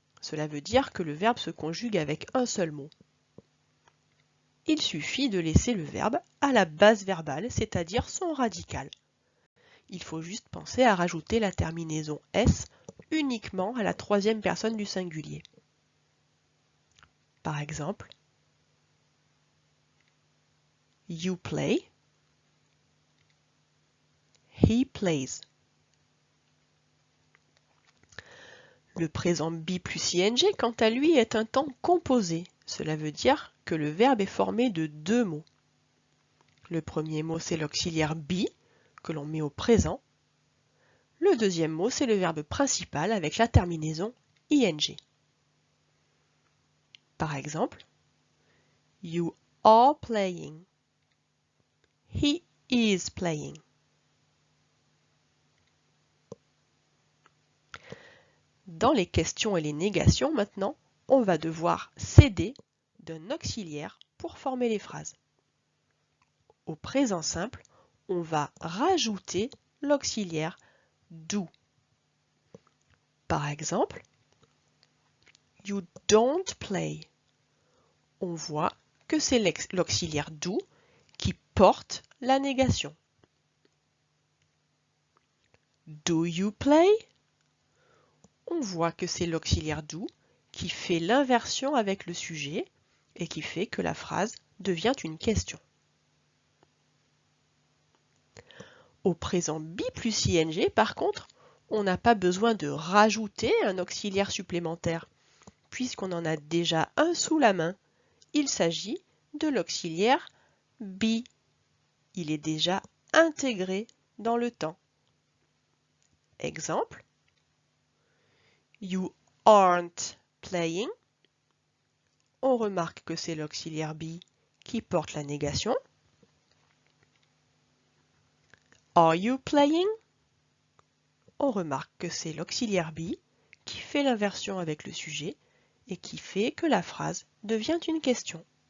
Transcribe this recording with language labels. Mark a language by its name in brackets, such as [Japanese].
[French] Cela veut dire que le verbe se conjugue avec un seul mot. Il suffit de laisser le verbe à la base verbale, c'est-à-dire son radical. Il faut juste penser à rajouter la terminaison S uniquement à la troisième personne du singulier. Par exemple, [English] you play, he plays. [French] Le présent be plus ing, quant à lui, est un temps composé. Cela veut dire que le verbe est formé de deux mots. Le premier mot, c'est l'auxiliaire be, que l'on met au présent. Le deuxième mot, c'est le verbe principal avec la terminaison ing. Par exemple, [English] you are playing. He is playing. [French] Dans les questions et les négations, maintenant, on va devoir s'aider d'un auxiliaire pour former les phrases. Au présent simple, on va rajouter l'auxiliaire do. Par exemple, [English] you don't play. [French] On voit que c'est l'auxiliaire do qui porte la négation. [English] Do you play? [French] On voit que c'est l'auxiliaire do qui fait l'inversion avec le sujet et qui fait que la phrase devient une question. Au présent be plus ing, par contre, on n'a pas besoin de rajouter un auxiliaire supplémentaire, puisqu'on en a déjà un sous la main. Il s'agit de l'auxiliaire be. Il est déjà intégré dans le temps. Exemple, [English] you aren't playing. [French] On remarque que c'est l'auxiliaire be qui porte la négation. [English] Are you playing? [French] On remarque que c'est l'auxiliaire be qui fait l'inversion avec le sujet et qui fait que la phrase devient une question.